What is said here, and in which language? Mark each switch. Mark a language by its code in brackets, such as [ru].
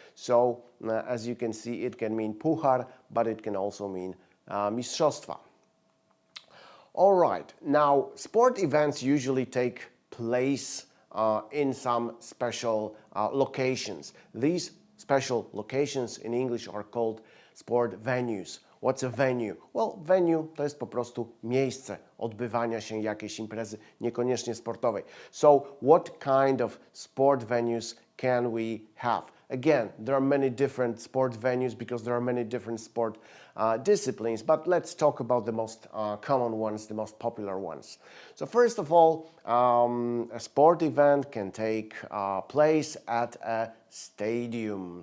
[en] So as you can see, it can mean puchar, but it can also mean mistrzostwa. All right. Now, sport events usually take place in some special locations. These special locations in English are called sport venues. What's a venue? [pl] Well, venue to jest po prostu miejsce odbywania się jakiejś imprezy, niekoniecznie sportowej. [en] So, what kind of sport venues can we have? Again, there are many different sport venues because there are many different sport disciplines, but let's talk about the most common ones, the most popular ones. So first of all, a sport event can take place at a stadium.